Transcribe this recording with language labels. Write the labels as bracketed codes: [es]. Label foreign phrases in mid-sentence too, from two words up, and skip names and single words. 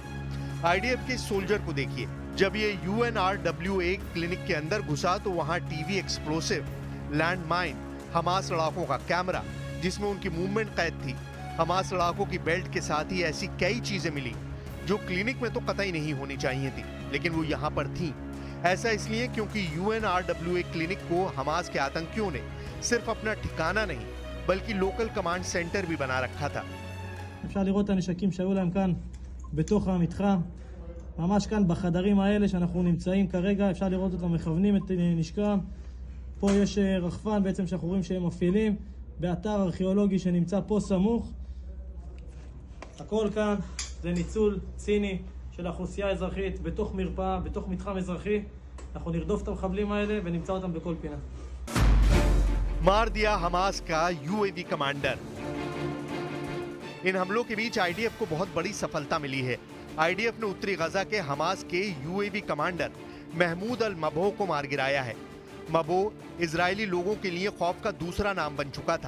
[hi] आईडीएफ के सोल्जर को देखिए, जब ये UNRWA क्लिनिक के अंदर घुसा तो वहां [en] TV explosive, [hi] लैंडमाइन, हमास लड़ाकों का कैमरा जिसमें उनकी मूवमेंट कैद थी, हमास लड़ाकों की बेल्ट के साथ ही ऐसी कई चीजें मिली जो क्लिनिक में तो कतई नहीं होनी चाहिए थी, लेकिन वो यहाँ पर थी। ऐसा इसलिए क्योंकि UNRWA क्लिनिक को हमास के आतंकियों ने सिर्फ अपना ठिकाना नहीं बल्कि [en] local command center [hi] भी बना रखा था। [he] אפשר לראות את הנשקים שהיו להם כאן בתוך המתחם, ממש כאן בחדרים האלה שאנחנו נמצאים כרגע, אפשר לראות אותם מכוונים את נשקם. פה יש רחפן בעצם שאנחנו רואים שהם מפעילים באתר ארכיאולוגי שנמצא פה סמוך. הכל כאן זה ניצול ציני של האוכלוסייה האזרחית בתוך מרפאה, בתוך מתחם אזרחי. אנחנו נרדוף את המחבלים האלה ונמצא אותם בכל פינה. [hi] मार दिया हमास का [en] UAV commander. [hi] इन हमलों के बीच आईडीएफ को बहुत बड़ी सफलता मिली है। आईडीएफ ने उत्तरी गजा के हमास के [en] UAV commander [hi] महमूद अल मबो को मार गिराया है। मबो इजरायली लोगों के लिए खौफ का दूसरा नाम बन चुका था।